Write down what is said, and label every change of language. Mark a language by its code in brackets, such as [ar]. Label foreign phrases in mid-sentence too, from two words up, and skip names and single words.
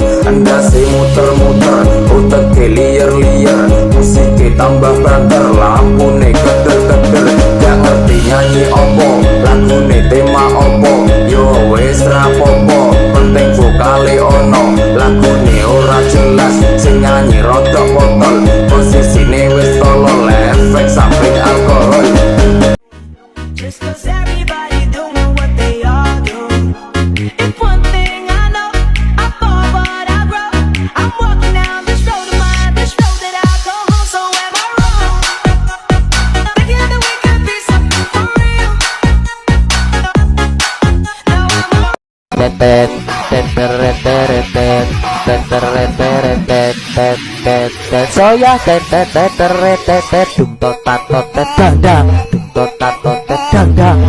[jv] Anda si muter-muter, otak liar-liar, musiknya tambah banter, lampune keder-keder. Gak ngerti nyanyi opo, lagune tema opo, yo wes rapopo, penting vokale ono. Lagune ora jelas, sing nyanyi rodok botol, posisine wes tolol, efek samping alkohol. [en] Just 'cause everybody doing what they all do. If one thing I know, I fall but I grow. I'm walking down this road of mine, this road that I go home. So am I wrong? Thinking that we could be something for real. Now I'm soya dum tot tat tot dang dang dum tot tat tot dang dang.